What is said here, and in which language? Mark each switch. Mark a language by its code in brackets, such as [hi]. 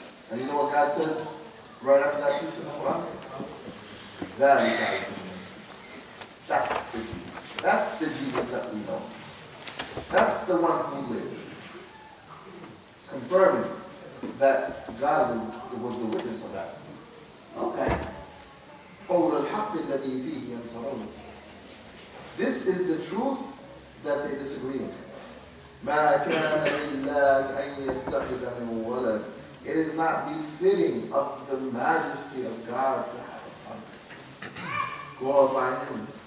[en] And you know what God says right after that piece in the Quran? That is God. That's the Jesus. That's the Jesus that we know. That's the one who lived. Confirming that God was the witness of that. Okay. [ar] قول الحق الذي فيه يمترون. [en] This is the truth that they disagree on. [ar] ما كان لله أن يتخذ من ولد. [en] It is not befitting of the majesty of God to have a son. Glorify Him.